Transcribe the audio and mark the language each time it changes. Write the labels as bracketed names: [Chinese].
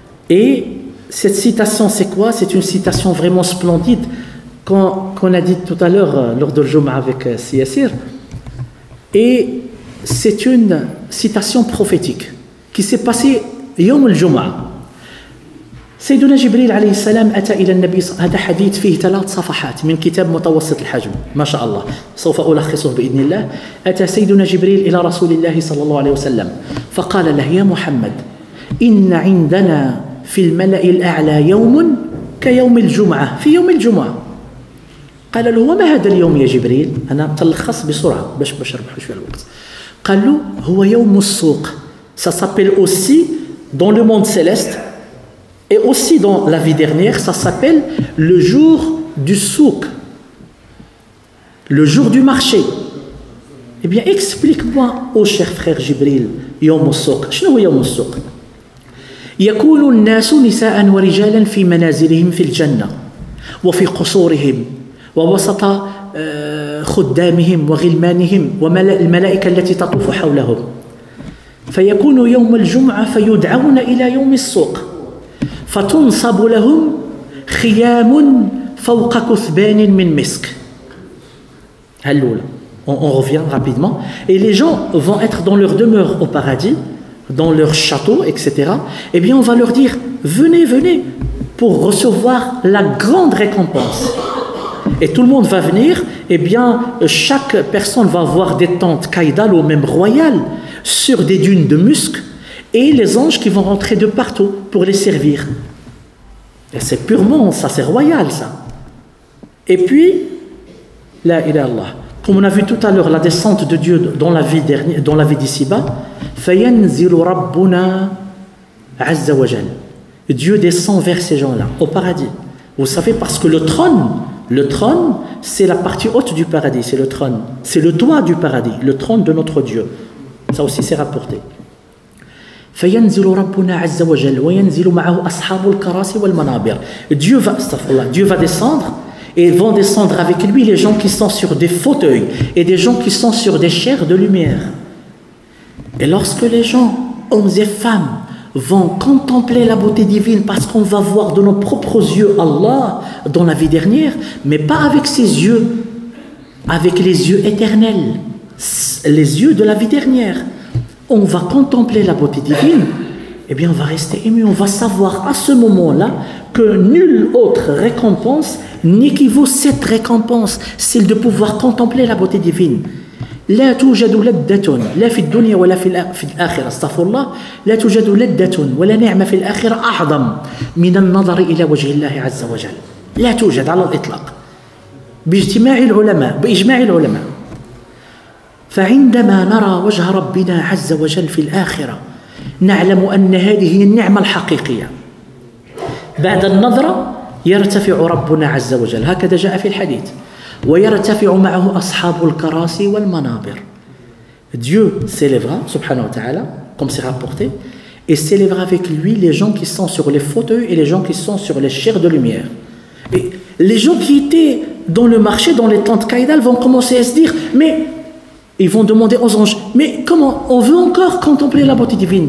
[French] Et cette citation, c'est quoi? C'est une citation vraiment splendide qu'on a dit tout à l'heure lors de Jum'a avec Siyassir. Et c'est une citation prophétique qui s'est passée [Arabic] يوم الجمعة. سيدنا جبريل عليه السلام أتى إلى النبي. هذا حديث فيه 3 صفحات من كتاب متوسط الحجم ما شاء الله، سوف ألخصه بإذن الله. أتى سيدنا جبريل إلى رسول الله صلى الله عليه وسلم فقال له: يا محمد، إن عندنا في الملأ الأعلى يوم كيوم الجمعة، في يوم الجمعة. قال له: وما هذا اليوم يا جبريل؟ أنا تلخص بسرعة باش نربحوا شوية الوقت. قال له: هو يوم السوق. [French] Ça s'appelle aussi dans le monde céleste et aussi dans la vie dernière, ça s'appelle le jour du souk, le jour du marché. Eh bien, explique-moi, ô cher frère Jibril, [Arabic] يوم السوق. شنو هو يوم السوق؟ يكون الناس نساء ورجالا في منازلهم في الجنة وفي قصورهم ووسط خدامهم وغلمانهم والملائكة التي تطوف حولهم. فيكون يوم الجمعة فيدعون إلى يوم السوق فتنصب لهم خيام فوق كثبان من مسك. [French] On revient rapidement. Et les gens vont être dans leur demeure au paradis, dans leur château, etc. Eh bien, on va leur dire: venez, venez, pour recevoir la grande récompense. Et tout le monde va venir. Eh bien, chaque personne va avoir des tentes caïdales ou même royales sur des dunes de musc, et les anges qui vont rentrer de partout pour les servir. Et c'est purement, ça c'est royal ça. Et puis, la ilaha illallah, comme on a vu tout à l'heure la descente de Dieu dans la vie dernière, dans la vie d'ici-bas, [Arabic] فَيَنْزِلُ رَبُّنَا عَزَّ وَجَلَّ. [French] Dieu descend vers ces gens-là, au paradis. Vous savez, parce que le trône, c'est la partie haute du paradis, c'est le trône, c'est le toit du paradis, le trône de notre Dieu. Ça aussi c'est rapporté. [Arabic] فينزل ربنا عز وجل وينزل معه أصحاب الكراسي والمنابر. [French] Dieu va descendre et vont descendre avec lui les gens qui sont sur des fauteuils et des gens qui sont sur des chairs de lumière. Et lorsque les gens, hommes et femmes, vont contempler la beauté divine parce qu'on va voir de nos propres yeux Allah dans la vie dernière, mais pas avec ses yeux, avec les yeux éternels, les yeux de la vie dernière. On va contempler la beauté divine, eh bien on va rester ému, on va savoir à ce moment-là que nulle autre récompense n'équivaut cette récompense, celle de pouvoir contempler la beauté divine. [Arabic] لا توجد لذة لا في الدنيا ولا في الآخرة، استغفر الله، لا توجد لذة ولا نعمة في الآخرة أعظم من النظر إلى وجه الله عز وجل، لا توجد على الإطلاق بإجماع العلماء. فعندما نرى وجه ربنا عز وجل في الآخرة نعلم أن هذه هي النعمة الحقيقية. بعد النظرة يرتفع ربنا عز وجل، هكذا جاء في الحديث، ويرتفع معه أصحاب الكراسي والمنابر. [French] Dieu s'élèvera, subhanahu wa ta'ala, comme c'est rapporté, et s'élèvera avec lui les gens qui sont sur les fauteuils et les gens qui sont sur les chairs de lumière. Et les gens qui étaient dans le marché, dans les tentes Kaïdal, vont commencer à se dire, mais ils vont demander aux anges, mais comment on veut encore contempler la beauté divine?